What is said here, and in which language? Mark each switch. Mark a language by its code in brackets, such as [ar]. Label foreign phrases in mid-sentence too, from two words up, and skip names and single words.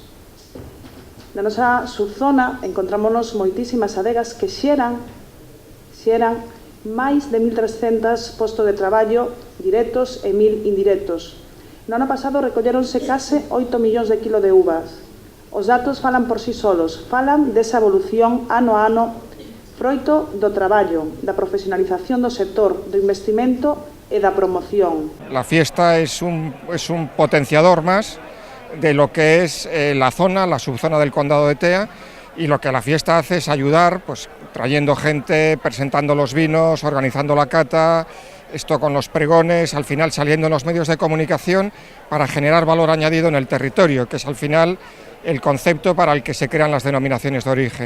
[gl] Na nosa subzona encontrámonos moitísimas adegas que xeran máis de 1.300 postos de traballo directos e 1.000 indirectos. No ano pasado recolleronse case 8 millóns de kilos de uvas. Os datos falan por sí solos, falan desa evolución ano a ano, froito do traballo, da profesionalización do sector, do investimento e da promoción. [es] La fiesta es un potenciador más de lo que es la subzona del Condado de Tea, y lo que la fiesta hace es ayudar, pues trayendo gente, presentando los vinos, organizando la cata, esto con los pregones, al final saliendo en los medios de comunicación para generar valor añadido en el territorio, que es al final el concepto para el que se crean las denominaciones de origen.